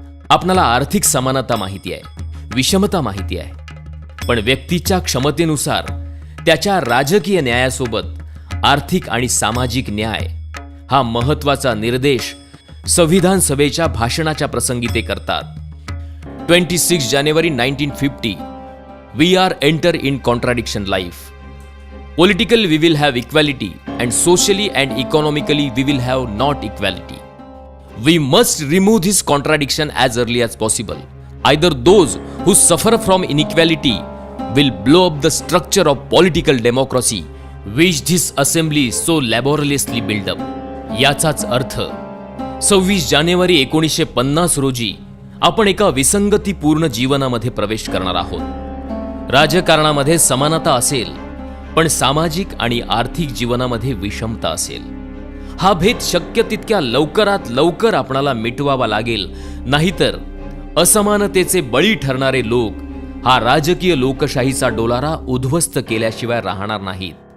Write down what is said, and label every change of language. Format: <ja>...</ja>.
<mr>आपणाला आर्थिक समानता माहिती आहे, विषमता माहिती आहे, पण व्यक्तीच्या क्षमतेनुसार त्याच्या राजकीय न्यायासोबत आर्थिक आणि सामाजिक न्याय हा महत्वाचा निर्देश संविधान सभेच्या भाषणाच्या प्रसंगी ते करतात.</mr> <en>26 जानेवारी 1950 We are enter in contradiction life. Politically we will have equality and socially and economically we will have not equality. We must remove this contradiction as early as possible. Either those who suffer from inequality will blow up the structure of political democracy which this assembly so laboriously built up.</en> <mr>याचाच अर्थ 26 जानेवारी 1950 रोजी आपण एका विसंगतीपूर्ण जीवनामध्ये प्रवेश करणार आहोत. राजकारणामध्ये समानता असेल, पण सामाजिक आणि आर्थिक जीवनामध्ये विषमता असेल. हा भेद शक्य तितक्या लवकरात लवकर आपणाला मिटवावा लागेल, नाहीतर असमानतेचे बळी ठरणारे लोक हा राजकीय लोकशाहीचा डोलारा उद्ध्वस्त केल्याशिवाय राहणार नाहीत.</mr>